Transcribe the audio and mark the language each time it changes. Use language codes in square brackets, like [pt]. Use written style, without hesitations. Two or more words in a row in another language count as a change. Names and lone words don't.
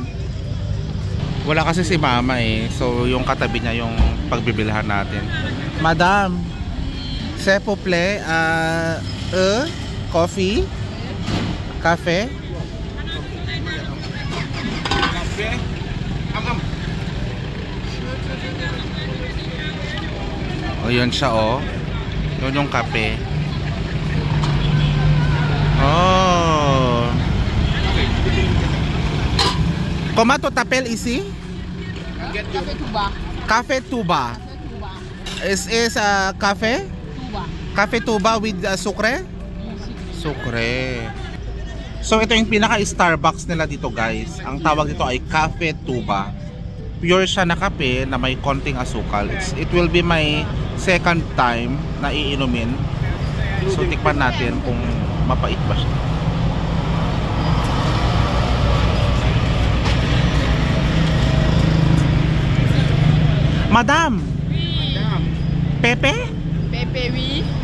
[tl] Wala kasi si mama so yung katabi niya yung pagbibilhan natin. Madam, [fr] s'il vous plaît, coffee? [tl] Cafe? Yun siya yun yung kape. [fr] Comment tu t'appelles ici? Café Touba. [en] Café Touba. Is café? Touba. Café Touba with sucre? Sucre. [tl] So ito yung pinaka Starbucks nila dito guys. Ang tawag dito ay Café Touba. Pure siya na kape na may konting asukal. [en] It will be my second time [tl] na iinumin. So tikman natin kung mapait ba siya. Madam! [fr] Pepe? Pepe, oui.